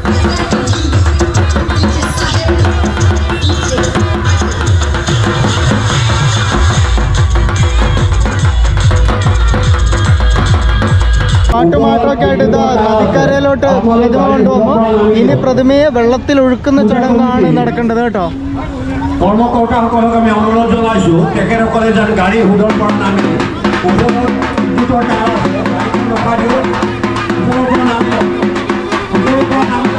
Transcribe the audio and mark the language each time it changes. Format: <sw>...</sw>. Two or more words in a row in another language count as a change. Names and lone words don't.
<ml>പാട്ടുമാട്ടമൊക്കെ ആയിട്ട് ഇതാ നദിക്കരയിലോട്ട് പ്രതിമ കൊണ്ടുവന്നു. ഇനി പ്രതിമയെ വെള്ളത്തിൽ ഒഴുക്കുന്ന ചടങ്ങാണ് നടക്കേണ്ടത് കേട്ടോ.</ml> <as>কর্মকর্তাসকলক আমি অনুৰোধ জনাইছোঁ তেখেতসকলে যেন গাড়ী সোধৰ পৰা নামি ওপৰত ৰখাই দিওঁ, ওপৰৰ পৰা নামি ওপৰৰ পৰা</as>